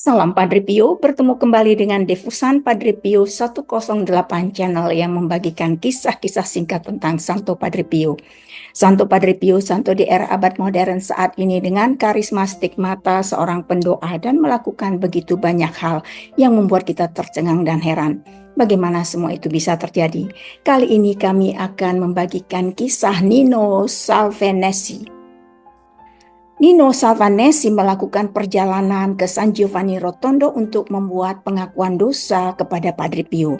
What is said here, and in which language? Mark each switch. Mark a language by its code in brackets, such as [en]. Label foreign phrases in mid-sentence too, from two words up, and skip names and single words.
[id] Salam Padre Pio, bertemu kembali dengan Defusan Padre Pio 108 channel yang membagikan kisah-kisah singkat tentang Santo Padre Pio. Santo Padre Pio, santo di era abad modern saat ini dengan karisma stigmata seorang pendoa dan melakukan begitu banyak hal yang membuat kita tercengang dan heran. Bagaimana semua itu bisa terjadi? Kali ini kami akan membagikan kisah Nino Salvanesi. Nino Salvanesi melakukan perjalanan ke San Giovanni Rotondo untuk membuat pengakuan dosa kepada Padre Pio.